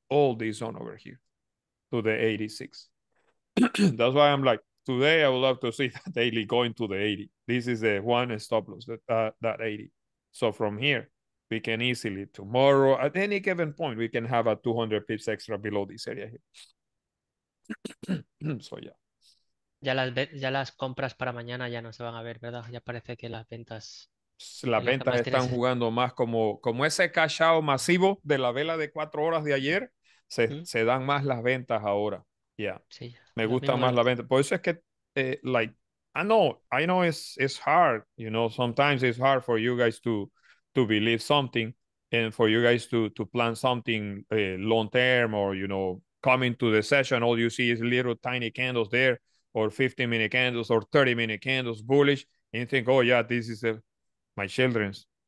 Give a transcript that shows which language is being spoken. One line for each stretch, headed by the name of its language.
English: All this zone over here to the 86. That's why I'm like, today I would love to see that daily going to the 80. This is the one stop loss, that 80. So from here, we can easily, tomorrow, at any given point, we can have a 200 pips extra below this area here. So yeah.
Spanish: Ya las compras para mañana ya no se van a ver, ¿verdad? Ya parece que las ventas... Las ventas están jugando más como ese cash out masivo de la vela de 4 horas de ayer. Se dan más las ventas ahora.
English: Yeah.
Spanish: Sí, Me gusta más la venta. Por eso es que,
English: like, I know it's hard. Sometimes it's hard for you guys to believe something and for you guys to plan something long term, or, coming to the session, all you see is little tiny candles there, or 15-minute candles or 30-minute candles bullish, and you think, oh yeah, this is my children's.